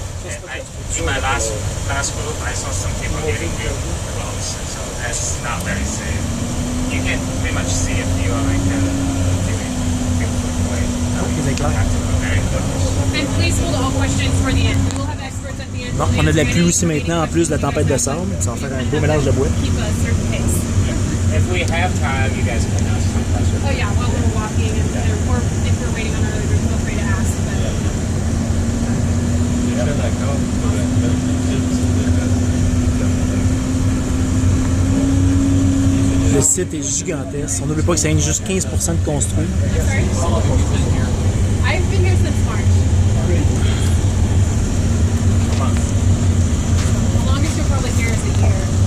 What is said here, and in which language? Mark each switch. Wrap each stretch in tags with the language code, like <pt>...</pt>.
<en>And in my last group, I saw some people getting real close, so that's not very safe. You can pretty much see if you are like doing beautiful way. You have to go very close. And please hold all questions for the end. We will have experts at the end.</en> <fr>Bon, on a de la pluie aussi maintenant, en plus de la tempête de sable. Ça va faire un beau mélange de bois.</fr> <en>Keep a certain pace. If we have time, you guys can ask some questions. Oh yeah, while we're walking and or if we're waiting on another group, feel free to ask.</en> <fr>Le site est gigantesque. On n'oublie pas que ça a juste 15% de construit.</fr> <en>I've been here since March. The longest you'll probably hear is a year.</en>